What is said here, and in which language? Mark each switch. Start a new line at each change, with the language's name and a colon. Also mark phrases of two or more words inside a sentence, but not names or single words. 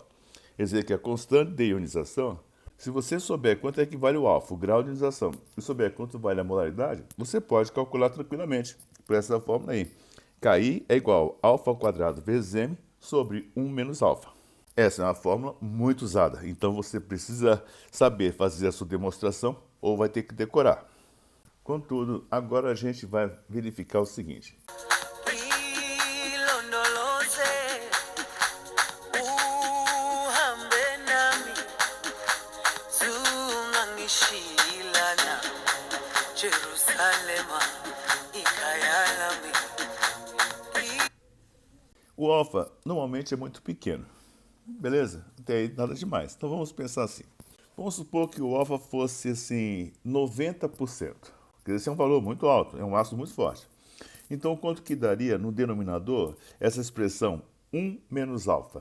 Portuguese: Quer dizer que a constante de ionização, se você souber quanto é que vale o alfa, o grau de ionização, e souber quanto vale a molaridade, você pode calcular tranquilamente por essa fórmula aí. KI é igual a alfa ao quadrado vezes m sobre 1 menos alfa. Essa é uma fórmula muito usada, então você precisa saber fazer a sua demonstração ou vai ter que decorar. Contudo, agora a gente vai verificar o seguinte.
Zulu: ilondoloze uhambe nami zungangishilana Jerusalema ikayalami.
Portuguese: O alfa normalmente é muito pequeno, beleza? Até aí nada demais. Então vamos pensar assim. Vamos supor que o alfa fosse assim 90%. Esse é um valor muito alto, é um ácido muito forte. Então quanto que daria no denominador essa expressão 1 menos alfa?